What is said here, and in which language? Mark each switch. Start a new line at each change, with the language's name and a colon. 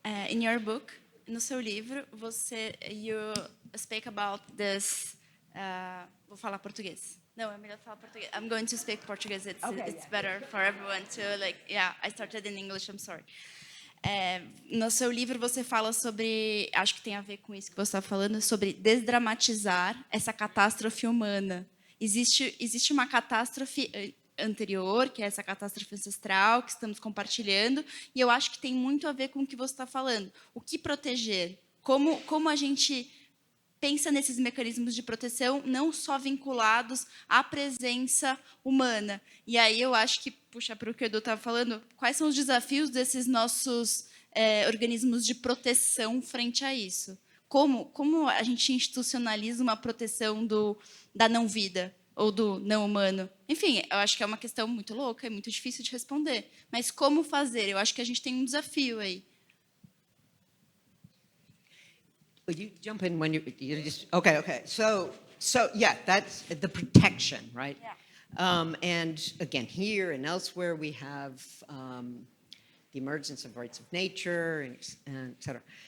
English: In your book,
Portuguese: no seu livro,
English: you speak about this,
Portuguese: vou falar português. Não, é melhor falar português.
English: I'm going to speak Portuguese. It's better for everyone to, I started in English, I'm sorry.
Portuguese: No seu livro você fala sobre, acho que tem a ver com isso que você está falando, sobre desdramatizar essa catástrofe humana. Existe uma catástrofe anterior, que é essa catástrofe ancestral que estamos compartilhando, e eu acho que tem muito a ver com o que você está falando. O que proteger? Como a gente pensa nesses mecanismos de proteção não só vinculados à presença humana. E aí eu acho que, puxa, para o que o Edu estava falando, quais são os desafios desses nossos organismos de proteção frente a isso? Como a gente institucionaliza uma proteção da não-vida ou do não-humano? Enfim, eu acho que é uma questão muito louca, é muito difícil de responder. Mas como fazer? Eu acho que a gente tem um desafio aí.
English: Will you jump in when you just okay. So yeah, that's the protection, right? Yeah. And again, here and elsewhere, we have the emergence of rights of nature and et cetera.